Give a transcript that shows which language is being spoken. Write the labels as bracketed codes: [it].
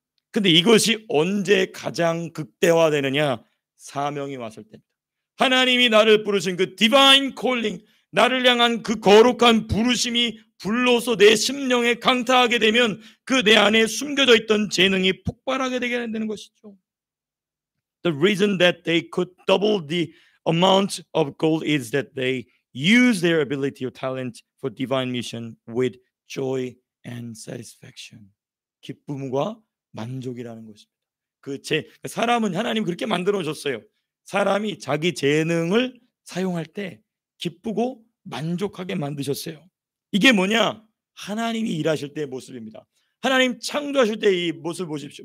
[ko] 근데 이것이 언제 가장 극대화되느냐? 사명이 왔을 때입니다. 하나님이 나를 부르신 그 디바인 콜링, 나를 향한 그 거룩한 부르심이 불로서 내 심령에 강타하게 되면 그 내 안에 숨겨져 있던 재능이 폭발하게 되게 되는 것이죠. [en] The reason that they could double the amount of gold is that they use their ability or talent for divine mission with joy and satisfaction. [ko] 기쁨과 만족이라는 것입니다. 사람은 하나님 그렇게 만들어 줬어요. 사람이 자기 재능을 사용할 때 기쁘고 만족하게 만드셨어요. 이게 뭐냐? 하나님이 일하실 때의 모습입니다. 하나님 창조하실 때 이 모습을 보십시오.